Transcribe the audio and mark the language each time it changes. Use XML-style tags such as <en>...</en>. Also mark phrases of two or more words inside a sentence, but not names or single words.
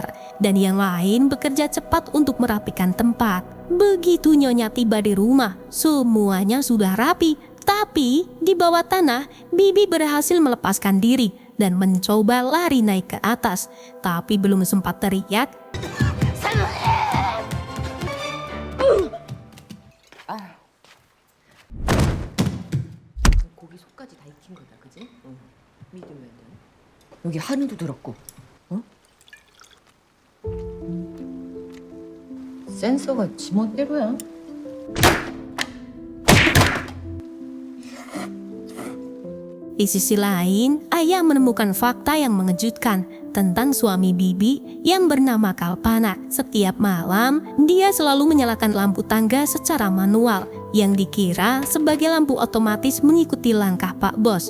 <id>Dan yang lain bekerja cepat untuk merapikan tempat. Begitu Nyonya tiba di rumah, semuanya sudah rapi. Tapi di bawah tanah, Bibi berhasil melepaskan diri dan mencoba lari naik ke atas. Tapi belum sempat teriak,</id> <ko>고기 속까지 다 익힌 거다, 그지? 응. 믿으면 여기 한우도 들었고, 어? 센서가 지멋대로야.</ko> <id>Di sisi lain, ayah menemukan fakta yang mengejutkan tentang suami Bibi yang bernama Kalpana. Setiap malam, dia selalu menyalakan lampu tangga secara manual yang dikira sebagai lampu otomatis mengikuti langkah Pak Bos.</id>